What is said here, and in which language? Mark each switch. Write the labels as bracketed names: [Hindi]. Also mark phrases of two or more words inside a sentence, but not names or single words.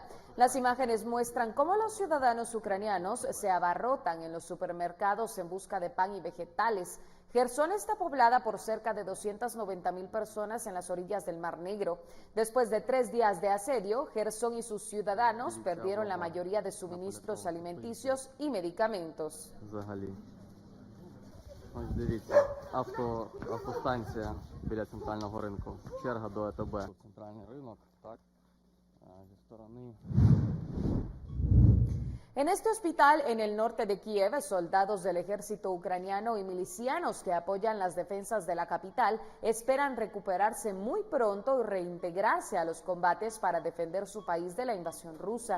[Spanish] Las imágenes muestran cómo los ciudadanos ucranianos se abarrotan en los supermercados en busca de pan y vegetales. Jersón está poblada por cerca de 290,000 personas en las orillas del Mar Negro. Después de 3 días de asedio, Jersón y sus ciudadanos perdieron la mayoría de suministros alimenticios y medicamentos. [Ukrainian] Ось дивіться, автостанція біля центрального ринку. Черга до АТБ. Центральний ринок, так, зі сторони. [Spanish] En este hospital en el norte de Kiev, soldados del ejército ucraniano y milicianos que apoyan las defensas de la capital esperan recuperarse muy pronto y reintegrarse a los combates para defender su país de la invasión rusa.